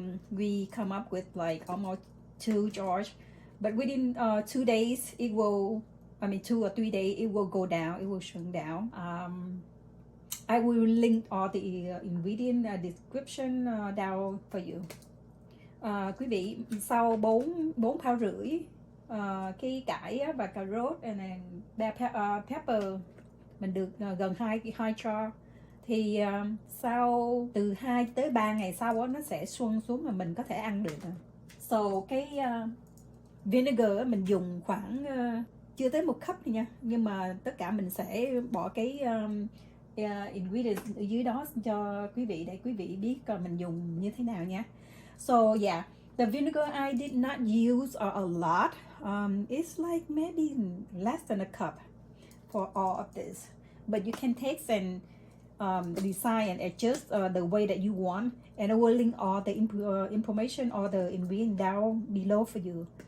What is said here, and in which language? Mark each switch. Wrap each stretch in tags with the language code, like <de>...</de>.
<en>We come up with like almost 2 jars. But within 2 days, it will, 2 or 3 days, it will go down, it will shrink down. I will link all the ingredient description down for you.</en> <vi>Quý vị, sau 4 pound rưỡi cái cải và cà rốt</vi> <en>and bell pepper,</en> <vi>mình được gần 2 jar. Thì sau từ 2 tới 3 ngày sau đó, nó sẽ xuân xuống mà mình có thể ăn được. So cái vinegar mình dùng khoảng chưa tới 1 cup nha, nhưng mà tất cả mình sẽ bỏ cái ingredient ở dưới đó cho quý vị để quý vị biết mình dùng như thế nào nha.</vi> <en>So yeah, the vinegar I did not use a lot. It's like maybe less than a cup for all of this, but you can taste and design and adjust the way that you want, and I will link all the information or the ingredient down below for you.</en>